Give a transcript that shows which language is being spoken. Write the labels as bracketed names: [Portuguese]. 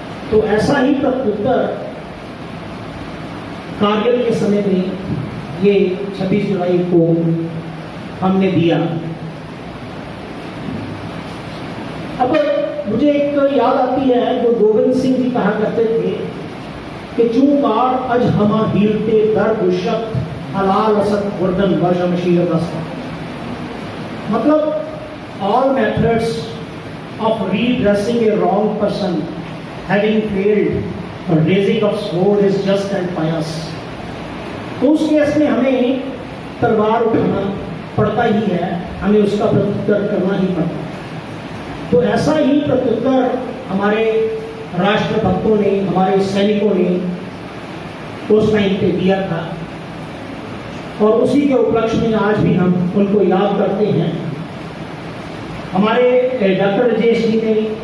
[Hindi] तो ऐसा ही प्रत्युत्तर कारगिल के समय में ये 26 जुलाई को हमने दिया। अब मुझे एक याद आती है जो गोविंद सिंह जी कहा करते थे कि [Persian] चूकार अज हमा हीलते दर गुशत हलाल असत वर्दन वशमशीर रस्ता। [English] मतलब all methods of redressing a wrong person having failed or raising of sword is just and pious। [Hindi] तो उस केस में हमें तलवार उठाना पड़ता ही है, हमें उसका प्रत्युत्तर करना ही पड़ता है। तो ऐसा ही प्रत्युत्तर हमारे राष्ट्रभक्तों ने, हमारे सैनिकों ने उस टाइम पे दिया था और उसी के उपलक्ष्य में आज भी हम उनको याद करते हैं। हमारे डॉक्टर राजेश जी ने